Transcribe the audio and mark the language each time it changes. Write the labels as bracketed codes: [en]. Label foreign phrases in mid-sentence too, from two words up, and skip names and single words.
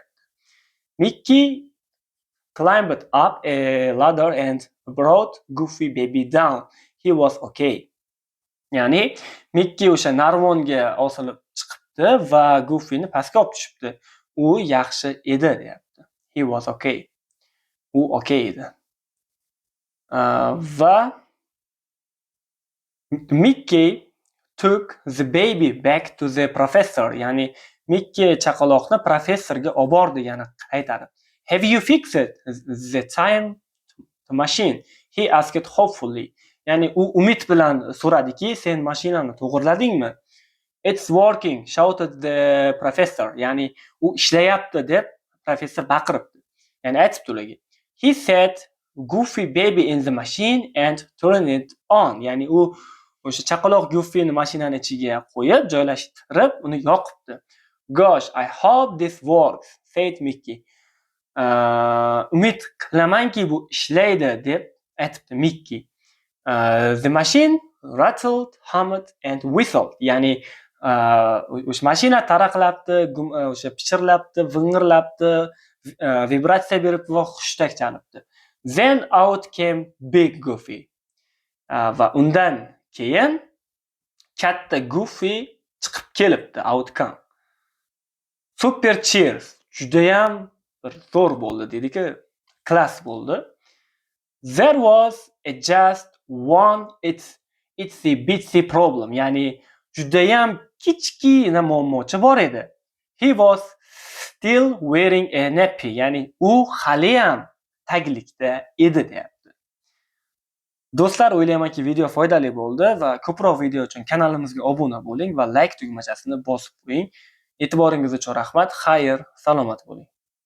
[en] Mickey climbed up a ladder and brought Goofy baby down. He was okay. [uz] Ya'ni Mickey o'sha narvonga osilib chiqibdi va Goofyni pastga olib tushibdi. U yaxshi edi deyapti. [en] He was okay. [uz] U okay edi. [en] Va Mickey took the baby back to the professor. [uz] Ya'ni Mickey chaqaloqni professorga olib bordi, ya'ni qaytarib. [en] Have you fixed the time machine? He asked hopefully. [uz] Ya'ni u umid bilan so'radiki, sen mashinani to'g'irladingmi? [en] It's working, shouted the professor. [uz] Ya'ni u ishlayapti deb professor baqiribdi. Ya'ni aytibdi ularga. [en] He set Goofy baby in the machine and turned it on. [uz] Ya'ni u o'sha chaqaloq Goofyni mashinani ichiga qo'yib, joylashtirib, uni yoqibdi. [en] Gosh, I hope this works, said Mickey. [uz] Umid qilamanki bu ishlaydi deb aytibdi Mickey. [en] The machine rattled, hummed and whistled. [uz] Ya'ni o'sha mashina taraqlabdi, o'sha pichirlabdi, ving'irlabdi, vibratsiya berib va xushtak chalibdi. [en] Then out came Big Goofy. [uz] Va undan keyin katta Goofy chiqib kelibdi, outcome. [en] Super cheers. [uz] Judayam bir zo'r bo'ldi, deydi-ku, klass bo'ldi. [en] There was just one itsy bitsy problem. [uz] Ya'ni judayam kichkina muammochi bor edi. [en] He was still wearing a nappy. [uz] Ya'ni u hali ham taglikda edi deyapti. Do'stlar, o'ylaymanki video foydali bo'ldi va ko'proq video uchun kanalimizga obuna bo'ling va like tugmachasini bosib qo'ying. E'tiboringiz uchun rahmat. Xayr, salomat bo'ling.